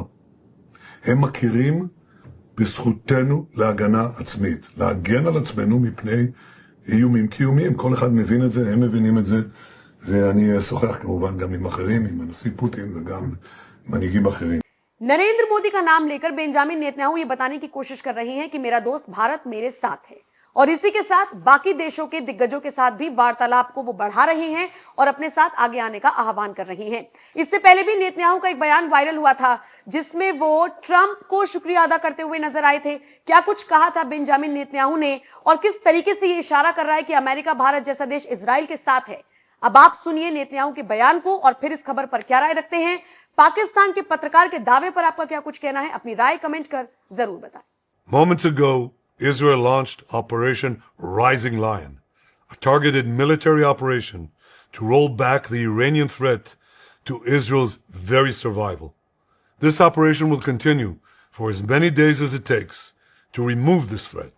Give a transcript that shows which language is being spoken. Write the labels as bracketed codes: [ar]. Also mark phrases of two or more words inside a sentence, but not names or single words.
[he] הם מכירים בזכותנו להגנה עצמית, להגן על עצמנו מפני איומים קיומיים. כל אחד מבין את זה, הם מבינים את זה, ואני אשוחח כמובן גם עם אחרים, עם הנשיא פוטין וגם מנהיגים אחרים. [hi] नरेंद्र मोदी का नाम लेकर बेंजामिन नेतन्याहू ये बताने की कोशिश कर रही हैं कि मेरा दोस्त भारत मेरे साथ है और इसी के साथ बाकी देशों के दिग्गजों के साथ भी वार्तालाप को वो बढ़ा रही हैं और अपने साथ आगे आने का आह्वान कर रही हैं। इससे पहले भी नेतन्याहू का एक बयान वायरल हुआ था जिसमें वो ट्रंप को शुक्रिया अदा करते हुए नजर आए थे। क्या कुछ कहा था बेंजामिन नेतन्याहू ने और किस तरीके से ये इशारा कर रहा है कि अमेरिका भारत जैसा देश इजराइल के साथ है। अब आप सुनिए नेतन्याहू के बयान को और फिर इस खबर पर क्या राय रखते हैं। पाकिस्तान के पत्रकार के दावे पर आपका क्या कुछ कहना है, अपनी राय कमेंट कर जरूर बताएं। [en] Moments ago, Israel launched Operation Rising Lion, a targeted military operation to roll back the Iranian threat to Israel's very survival. This operation will continue for as many days as it takes to remove this threat.